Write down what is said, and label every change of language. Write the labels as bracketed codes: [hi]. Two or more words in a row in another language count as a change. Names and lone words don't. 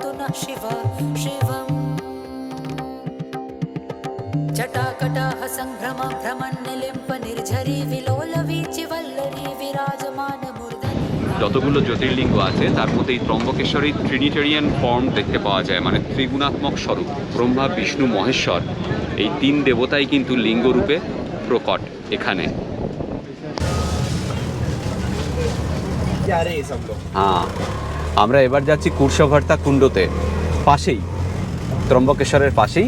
[sa] शिव शिवम् जटाकटाह संभ्रम भ्रमन्निलिम्प निर्झरी विलोल वीचिवल्लरी विराजमान मूर्धनि। [bn] যতগুলো জ্যোতির্লিঙ্গ আছে তার মধ্যে এই ত্রম্বকেশ্বরী [en] trinitarian form [bn] দেখতে পাওয়া যায়, মানে ত্রিগুণাত্মক স্বরূপ। ব্রহ্মা, বিষ্ণু, মহেশ্বর এই তিন দেবতাই কিন্তু লিঙ্গরূপে প্রকট এখানে। হ্যাঁ, আমরা এবার যাচ্ছি কুর্শভর্তা কুণ্ডতে, পাশেই ত্রম্বকেশ্বরের পাশেই।